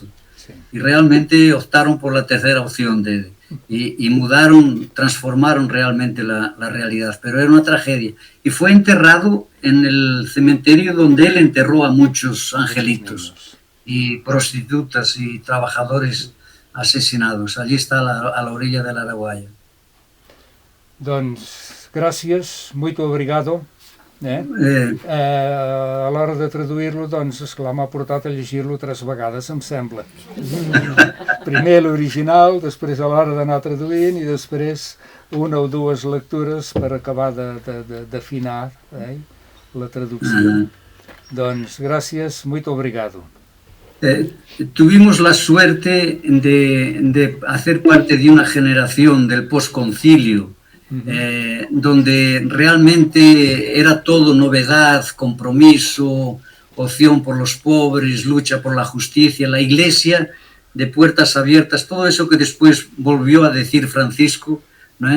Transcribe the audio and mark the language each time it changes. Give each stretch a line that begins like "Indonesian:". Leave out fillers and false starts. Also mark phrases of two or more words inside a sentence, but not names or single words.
Spanish: Y realmente optaron por la tercera opción y transformaron realmente la realidad, pero era una tragedia. Y fue enterrado en el cementerio donde él enterró a muchos angelitos y prostitutas y trabajadores asesinados. Allí está a la orilla del Araguaia.
Catalan: Doncs gràcies,
Portuguese: muito obrigado.
Catalan: A l'hora de traduir-lo, doncs, esclar, m'ha portat a llegir-lo 3 vegades, em sembla. Primer l'original, després a l'hora d'anar traduint i després 1 o 2 lectures per acabar d'afinar la traducció. Doncs gràcies,
Portuguese: muito obrigado.
Spanish: Tuvimos la suerte de hacer parte de una generación del posconcilio, donde realmente era todo novedad, compromiso, opción por los pobres, lucha por la justicia, la Iglesia de puertas abiertas, todo eso que después volvió a decir Francisco, ¿no?